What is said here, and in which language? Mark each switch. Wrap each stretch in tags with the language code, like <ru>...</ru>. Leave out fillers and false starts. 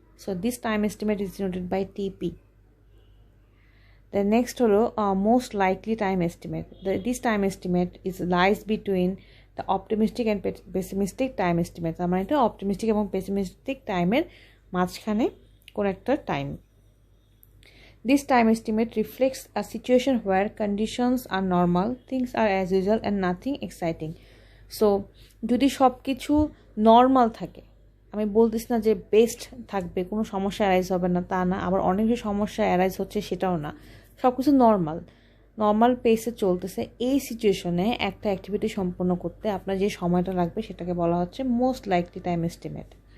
<en>So this time estimate is denoted by TP. The next</en> <bn>হলো</bn> <en>Most likely time estimate. This time estimate is lies between the optimistic and pessimistic time estimate.</en> <bn>তার মানে এটা optimistic এবং pessimistic টাইমের মাঝখানে কোন একটা time.</bn> <en>This time estimate reflects a situation where conditions are normal, things are as usual and nothing exciting.</en> <bn>So যদি সব কিছু নর্মাল থাকে, আমি বলতেছি না যে বেস্ট থাকবে, কোনো সমস্যা অ্যারাইজ হবে না তা না, আবার অনেক সমস্যা অ্যারাইজ হচ্ছে সেটাও না, সব কিছু নর্মাল পেসে চলতেছে, এই সিচুয়েশনে একটা অ্যাক্টিভিটি সম্পন্ন করতে আপনার যে সময়টা লাগবে সেটাকে বলা হচ্ছে মোস্ট লাইকলি টাইম এস্টিমেট।</bn>